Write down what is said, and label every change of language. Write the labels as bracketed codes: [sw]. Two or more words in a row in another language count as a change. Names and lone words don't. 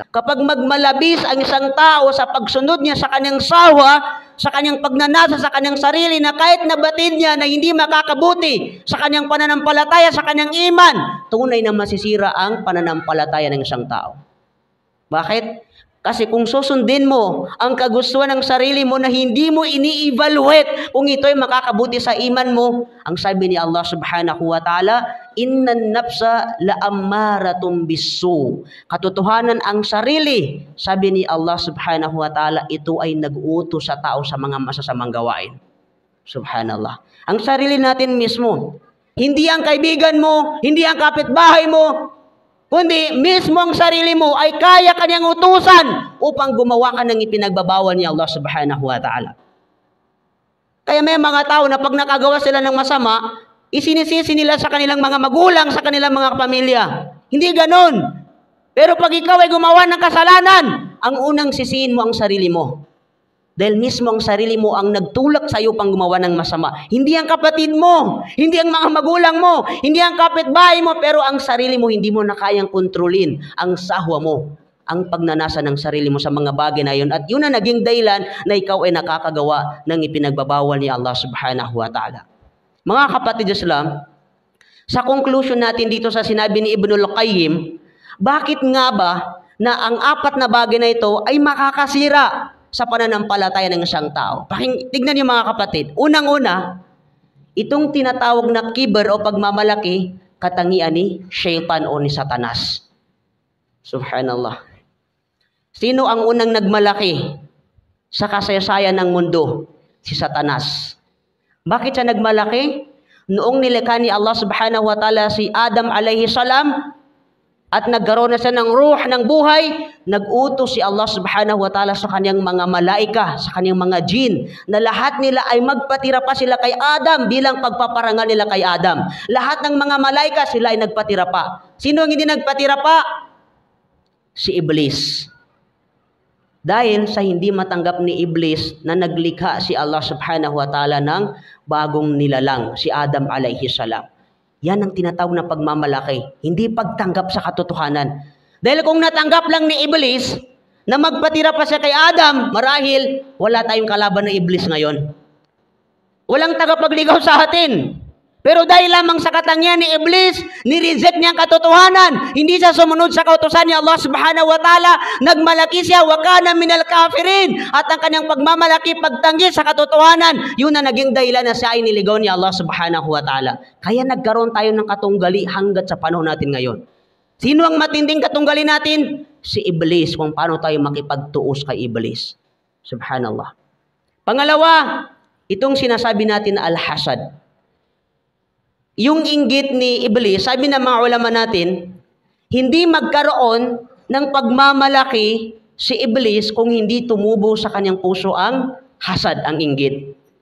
[tl] Kapag magmalabis ang isang tao sa pagsunod niya sa kanyang sawa, sa kanyang pagnanasa sa kanyang sarili, na kahit nabatid niya na hindi makakabuti sa kanyang pananampalataya, sa kanyang iman, tunay na masisira ang pananampalataya ng isang tao. Bakit? Kasi kung susundin mo ang kagustuhan ng sarili mo na hindi mo ini-evaluate kung ito ay makakabuti sa iman mo, ang sabi ni Allah [ar] سبحانه وتعالى, إن النفس لأمارة بالسوء. [tl] Katotohanan ang sarili, sabi ni Allah [ar] سبحانه وتعالى, [tl] ito ay nag-uutos sa tao sa mga masasamang gawain. Subhanallah. Ang sarili natin mismo, hindi ang kaibigan mo, hindi ang kapitbahay mo, kundi mismo ang sarili mo ay kaya kanyang utusan upang gumawa ka ng ipinagbabawal ni Allah [ar] سبحانه وتعالى. [tl] Kaya may mga tao na pag nakagawa sila ng masama, isinisisi nila sa kanilang mga magulang, sa kanilang mga pamilya. Hindi ganon. Pero pag ikaw ay gumawa ng kasalanan, ang unang sisihin mo ang sarili mo. Dahil mismo ang sarili mo ang nagtulak sa iyo pang gumawa ng masama. Hindi ang kapatid mo, hindi ang mga magulang mo, hindi ang kapitbahay mo, pero ang sarili mo hindi mo na kayang kontrolin ang sahwa mo, ang pagnanasa ng sarili mo sa mga bagay na yun. At yun na naging dahilan na ikaw ay nakakagawa ng ipinagbabawal ni Allah [ar] سبحانه وتعالى. [tl] Mga kapatid Islam, sa conclusion natin dito sa sinabi ni Ibnul Qayyim, bakit nga ba na ang apat na bagay na ito ay makakasira sa pananampalataya ng isang tao? Tignan niyo mga kapatid. Unang-una, itong tinatawag na kibr o pagmamalaki, katangian ni Shaytan o ni Satanas. Subhanallah. Sino ang unang nagmalaki sa kasaysayan ng mundo? Si Satanas. Bakit siya nagmalaki? Noong nilikha ni Allah [ar] سبحانه وتعالى [tl] si Adam [ar] عليه السلام, [tl] at nagkaroon na siya ng ruh, ng buhay, nag-utos si Allah [ar] سبحانه وتعالى [tl] sa kanyang mga malaika, sa kanyang mga jin, na lahat nila ay magpatira pa sila kay Adam bilang pagpaparangal nila kay Adam. Lahat ng mga malaika sila ay nagpatira pa. Sino ang hindi nagpatira pa? Si Iblis. Dahil sa hindi matanggap ni Iblis na naglikha si Allah [ar] سبحانه وتعالى [tl] ng bagong nilalang, si Adam [ar] عليه السلام. [tl] Yan ang tinatawag na pagmamalaki, hindi pagtanggap sa katotohanan. Dahil kung natanggap lang ni Iblis na magpatira pa siya kay Adam, marahil wala tayong kalaban ng Iblis ngayon. Walang tagapagligaw sa atin. Pero dahil lamang sa katangian ni Iblis, ni-reject niya ang katotohanan. Hindi siya sumunod sa kautusan ni Allah [ar] سبحانه وتعالى. [tl] Nagmalaki siya, [ar] وكان من الكافرين. [tl] At ang kanyang pagmamalaki, pagtanggi sa katotohanan, yun na naging dahilan na siya ay niligaw ni Allah [ar] سبحانه وتعالى. [tl] Kaya nagkaroon tayo ng katunggali hanggat sa panahon natin ngayon. Sino ang matinding katunggali natin? Si Iblis, kung paano tayo makipagtuos kay Iblis. Subhanallah. Pangalawa, itong sinasabi natin na al-hasad. Yung inggit ni Iblis, sabi ng mga ulama natin, hindi magkaroon ng pagmamalaki si Iblis kung hindi tumubo sa kanyang puso ang hasad, ang inggit.